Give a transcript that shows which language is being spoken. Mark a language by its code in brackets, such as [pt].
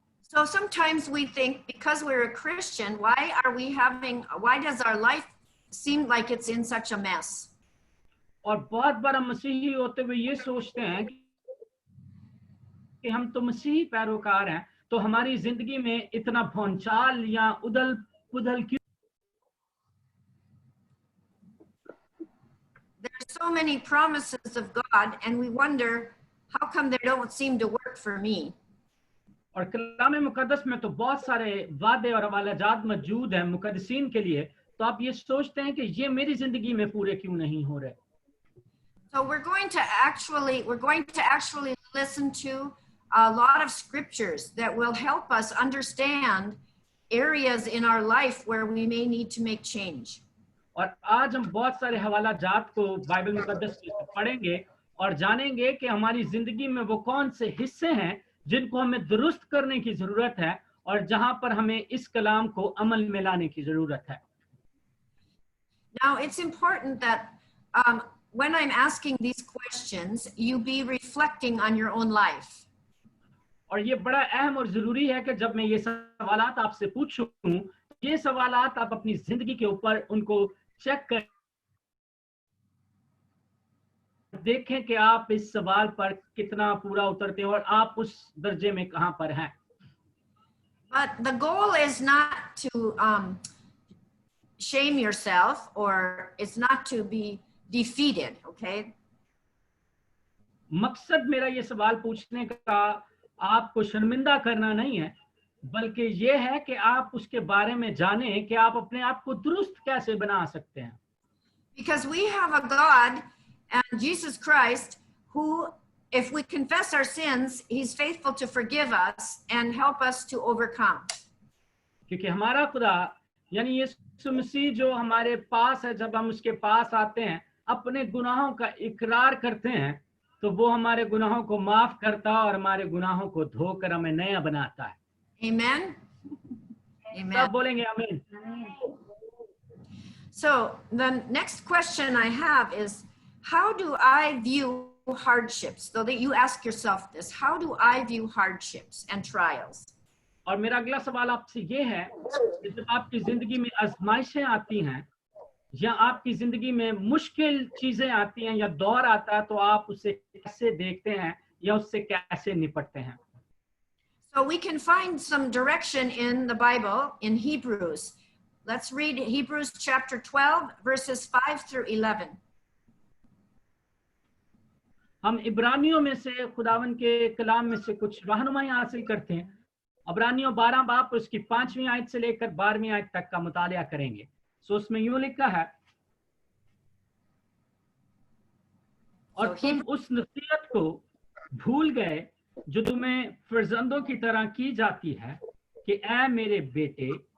[en] So sometimes we think because we're a Christian, why does our life seem like it's in such a mess? [hi] और बहुत बार हम मसीही होते हुए ये सोचते हैं कि हम तो मसीही पैरोकार हैं तो हमारी जिंदगी में इतना भौंचाल या उदल पुदल क्यों. [en] There are so many promises of God and we wonder how come they don't seem to work for me. [hi] और कलाम मुकद्दस में तो बहुत सारे वादे और हवालाजात मौजूद हैं मुकद्दसीन के लिए तो आप ये सोचते हैं कि ये मेरी जिंदगी में पूरे क्यों नहीं हो रहे. [en] So we're going to actually listen to a lot of scriptures that will help us understand areas in our life where we may need to make change. [hi] और आज हम बहुत सारे हवालाजात को बाइबल मुकद्दस से पढ़ेंगे और जानेंगे कि हमारी जिंदगी में वो कौन से हिस्से हैं जिनको हमें दुरुस्त करने की जरूरत है और जहां पर हमें इस कलाम को अमल में लाने की जरूरत है. [en] Now it's important that when I'm asking these questions, you be reflecting on your own life. [hi] और ये बड़ा अहम और जरूरी है कि जब मैं ये सवालात आपसे पूछूं, ये सवालात आप अपनी जिंदगी के ऊपर उनको चेक कर देखें कि आप इस सवाल पर कितना पूरा उतरते हैं और आप उस दर्जे में कहां पर हैं. [en] But the goal is not to shame yourself, or it's not to be defeated, okay? [hi] मकसद मेरा ये सवाल पूछने का आपको शर्मिंदा करना नहीं है, बल्कि ये है कि आप उसके बारे में जानें कि आप अपने आप को दुरुस्त कैसे बना सकते हैं. [en] Because we have a God and Jesus Christ who, if we confess our sins, he's faithful to forgive us and help us to overcome. [hi] क्योंकि हमारा खुदा यानी यीशु मसीह जो हमारे पास है, जब हम उसके पास आते हैं, अपने गुनाहों का इकरार करते हैं, तो वो हमारे गुनाहों को माफ करता है और हमारे गुनाहों को धोकर हमें नया बनाता है. [en] Amen. Amen. [hi] सब बोलेंगे आमीन. [en] So the next question I have is, how do I view hardships? So that you ask yourself this, how do I view hardships and trials? [hi] और मेरा अगला सवाल आपसे ये है कि जब आपकी जिंदगी में आजमाइशें आती हैं या आपकी जिंदगी में मुश्किल चीजें आती हैं या दौर आता है, तो आप उसे कैसे देखते हैं या उससे कैसे निपटते हैं? [en] So we can find some direction in the Bible in Hebrews. Let's read Hebrews chapter 12, verses 5 through 11. [hi] हम इब्रानियों में से खुदावन के कलाम में से कुछ रहनुमाई हासिल करते हैं. इब्रानियों 12 बाब उसकी 5वीं आयत से लेकर 12वीं आयत तक का मुतालिया करेंगे. सो उसमें यूं लिखा है, और तुम उस नसीहत को भूल गए जो तुम्हें फर्जंदों की तरह की जाती है कि ऐ मेरे बेटे,